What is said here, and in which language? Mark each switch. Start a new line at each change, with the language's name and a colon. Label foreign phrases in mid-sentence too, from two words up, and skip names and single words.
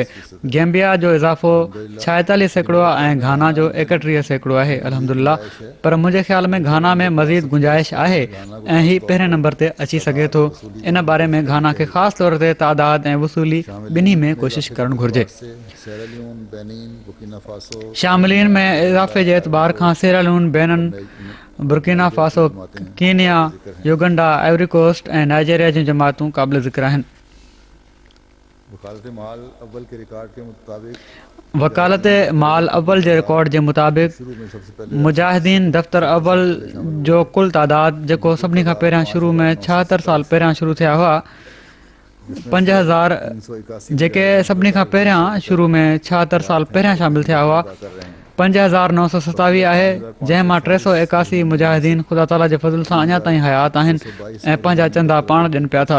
Sindhi: गैम्बिया जो इज़ाफ़ो 46% आहे ऐं घाना जो 31% आहे अल्हम्दुलिल्लाह। पर मुंहिंजे ख़्याल में घाना में मज़ीद गुंजाइश आहे ऐं हीउ पहिरें नंबर ते अची सघे थो। इन बारे में घाना खे ख़ासि तौर ते तादाद ऐं वसूली ॿिन्ही में कोशिशि करणु घुरिजे। शामिलीन में इज़ाफ़े जे एतबार खां सेरालियोन, बेनिन, बुर्किना फासो, कीनिया, युगंडा, आइवरी कोस्ट ऐं नाइजीरिया जूं जमातूं क़ाबिल ज़िक्र आहिनि। वकालत माल अव्वल जे रिकॉर्ड जे मुताबिक़ मुजाहिदीन दफ़्तर अव्वल जो कुल तादाद जेको सभिनी खां पहिरियां शुरू में 76 साल पहिरियां शुरू थिया हुआ 5000 जेके सभिनी खां पहिरियां शुरू में 76 साल पहिरियां शामिलु थिया हुआ 5927 आहे, जंहिं मां 381 मुजाहिदीन ख़ुदा ताला जे फज़ल सां अञा ताईं हयात आहिनि ऐं पंहिंजा चंदा पाण ॾियनि पिया था।